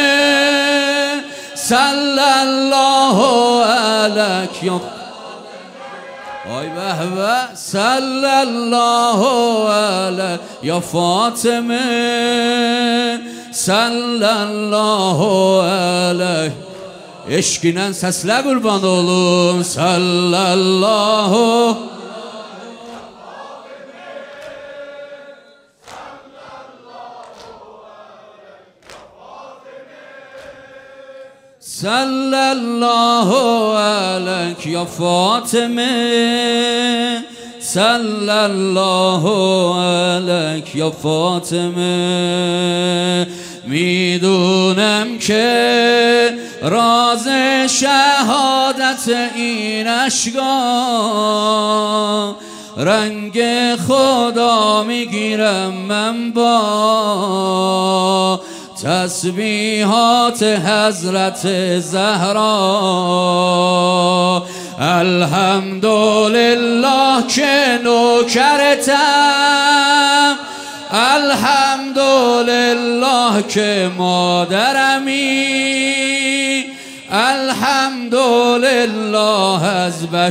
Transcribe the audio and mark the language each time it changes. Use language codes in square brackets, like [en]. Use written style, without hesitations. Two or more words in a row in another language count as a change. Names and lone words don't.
[ar] صلی الله علیک یا آی به به صلی الله علیک یا فاطمه صلی الله علیک [az] eşkinen sesle kurban olun [ar] sallallahu صلى الله عليك يا فاطمة صلى الله عليك يا [fa] Fatime میدونم که راز شهادت این اشکا رنگ خدا میگیرم من با تسبیحات حضرت زهرا الحمدلله که نوکرتم الحمدلله که مادرمی الحمدلله از